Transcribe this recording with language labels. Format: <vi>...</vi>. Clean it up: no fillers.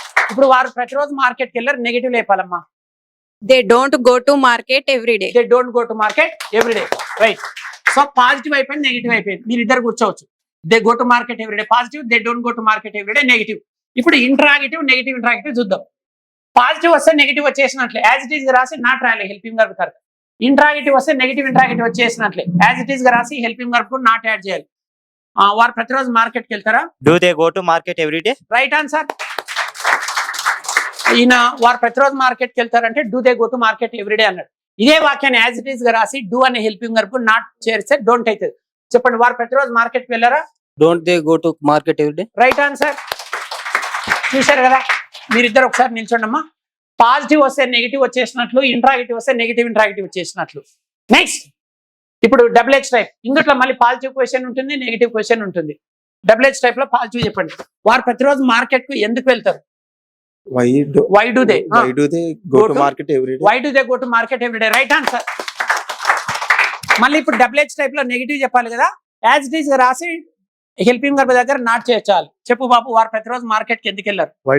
<te>ఇప్పుడు వారు ప్రతిరోజు మార్కెట్కి వెళ్ళారు, negative లేపాలమ్మా.</te> <en>They don't go to market every day. They don't go to market every day.</en> <te>Right. So positive అయిపోయింది, నెగిటివ్ అయిపోయింది. మీరు ఇద్దరు కూర్చోవచ్చు.</te> <en>They go to market every day positive, they don't go to market every day negative.</en> <te>ఇప్పుడు</te> <en>interrogative negative interrogative</en> <te>చూద్దాం. Positive వస్తే negative వచ్చేసినట్లే as it is రాసి not రాయాలి హెల్పింగ్ వర్బ్ తర్వాత. ఇంట్రాగేటివ్ వస్తే negative interrogative వచ్చేసినట్లే as it is రాసి హెల్పింగ్ వర్బ్ కూడా not add చేయాలి. వారు ప్రతిరోజు మార్కెట్కి వెళ్తారా?</te> <en>Do they go to market every day? Right answer.</en> <te>ఈయన వారు ప్రతిరోజు మార్కెట్కి వెళ్తారంటే</te> <en>do they go to market every day</en> <te>అన్నాడు. ఇదే వాక్యాన్ని యాజ్ ఇట్ ఈస్ గా రాసి డూ అనే హెల్పింగ్ వర్బ్ నాట్ చేస్తే డోంట్ అవుతుంది. చెప్పండి, వారు ప్రతిరోజు మార్కెట్కి వెళ్ళారా?</te> <en>Don't they go to market every day? Right answer.</en> <te>చూశారు కదా? మీరిద్దరు ఒకసారి నిల్చోండమ్మా. పాజిటివ్ వస్తే నెగిటివ్ వచ్చేసినట్లు, ఇంట్రాగేటివ్ వస్తే నెగిటివ్ ఇంట్రాగేటివ్ వచ్చేసినట్లు. నెక్స్ట్ ఇప్పుడు డబ్ల్యూహెచ్ టైప్. ఇందులో మళ్ళీ పాజిటివ్ క్వశ్చన్ ఉంటుంది, నెగిటివ్ క్వశ్చన్ ఉంటుంది. డబ్ల్యూహెచ్ టైప్ లో పాజిటివ్ చెప్పండి. వారు ప్రతిరోజు మార్కెట్ కు ఎందుకు వెళ్తారు?</te> <en>Why do they go to market every day? Why do they go to market every day. Right answer.</en> <te>మళ్ళీ ఇప్పుడు డబ్ల్యూహెచ్ టైప్ లో నెగిటివ్ చెప్పాలి కదా, యాజ్ ఇట్ ఈస్ రాసి హెల్పింగ్ వర్బ్ దగ్గర నాట్ చేర్చాలి. చెప్పు బాబు, వారు ప్రతిరోజు మార్కెట్ కి ఎందుకు వెళ్ళారు?</te>